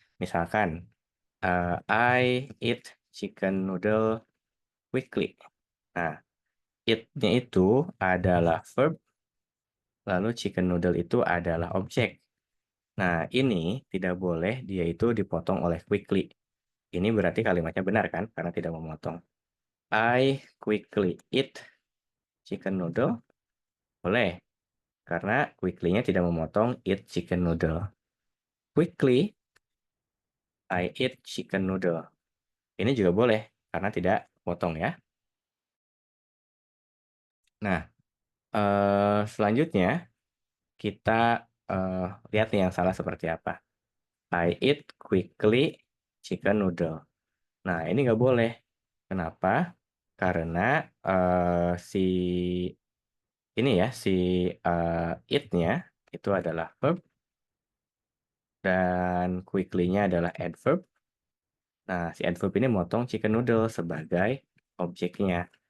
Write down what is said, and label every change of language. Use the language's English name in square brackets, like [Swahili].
[Indonesian] Misalkan, [English] I eat chicken noodle quickly. [Indonesian] Nah, eat-nya itu adalah verb, lalu chicken noodle itu adalah objek. Nah, ini tidak boleh dia itu dipotong oleh quickly. Ini berarti kalimatnya benar kan? Karena tidak memotong. [English] I quickly eat chicken noodle. [Indonesian] Boleh. Karena quickly-nya tidak memotong eat chicken noodle. [English] Quickly, I eat chicken noodle. [Indonesian] Ini juga boleh, karena tidak potong ya. Nah, selanjutnya kita lihat nih yang salah seperti apa. [English] I eat quickly chicken noodle. [Indonesian] Nah, ini nggak boleh. Kenapa? Karena si ini ya, si eat-nya itu adalah verb dan quickly-nya adalah adverb. Nah, si adverb ini motong chicken noodle sebagai objeknya.